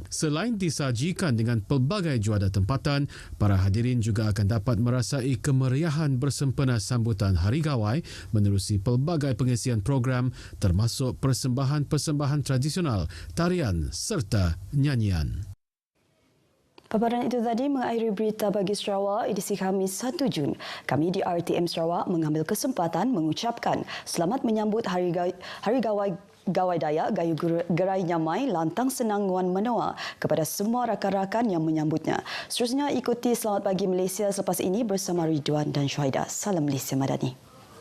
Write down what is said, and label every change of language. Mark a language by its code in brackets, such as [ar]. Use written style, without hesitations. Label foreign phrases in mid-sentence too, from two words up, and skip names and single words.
[ms] Selain disajikan dengan pelbagai juada tempatan, para hadirin juga akan dapat merasai kemeriahan bersempena sambutan Hari Gawai menerusi pelbagai pengisian program termasuk persembahan-persembahan tradisional, tarian serta nyanyian. Paparan itu tadi mengakhiri berita bagi Sarawak edisi Khamis 1 Jun. Kami di RTM Sarawak mengambil kesempatan mengucapkan selamat menyambut Hari Gawai Dayak [iba] Gayu Gerai Nyamai Lantang Senang Wan Menua [ms] kepada semua rakan-rakan yang menyambutnya. Seterusnya ikuti Selamat Pagi Malaysia selepas ini bersama Ridwan dan Syuhaida. Salam Malaysia Madani.